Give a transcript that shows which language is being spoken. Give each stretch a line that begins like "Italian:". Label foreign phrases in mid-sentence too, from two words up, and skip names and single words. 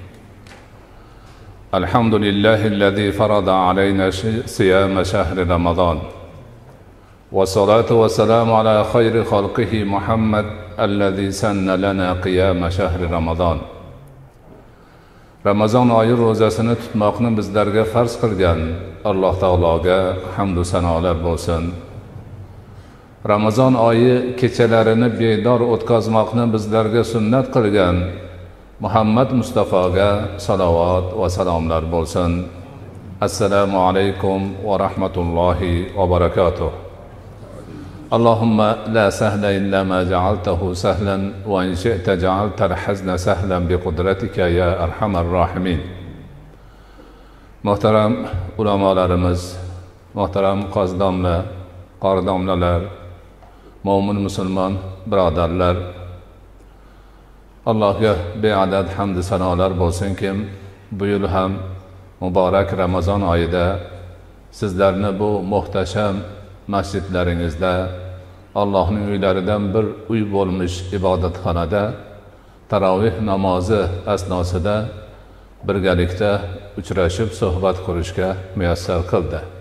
Arabic: الحمد لله الذي فرض علينا صيام شهر رمضان، والصلاة والسلام على خير خلقه محمد الذي سن لنا قيام شهر رمضان.
Uzbek: Ramazon oyi ro'zasini tutmoqni bizlarga farz qilgan Alloh taologa hamd va sanolar bo'lsin. Ramazon oyi kechalarini bedor o'tkazmoqni bizlarga sunnat qilgan Muhammad Mustafoga salovat va salomlar bo'lsin.
Arabic: السلام عليكم ورحمة الله وبركاته. اللهم لا سهل إلا ما جعلته سهلا وإن شئت جعلت الحزن سهلا بقدرتك يا أرحم الراحمين.
Uzbek: Muhtaram ulamolarimiz, muhtaram qoridomlalar, mo'min musulmon birodarlar, Allohga beadad hamd sanolar bo'lsinki, bu yil ham muborak Ramazon oyida sizlarni bu muhtasham masjidlaringizda, Allohning uylaridan bir uy bo'lmish ibodatxonada tarovih namozi asnosida birgalikda uchrashib suhbat qurishga muyassar qildi.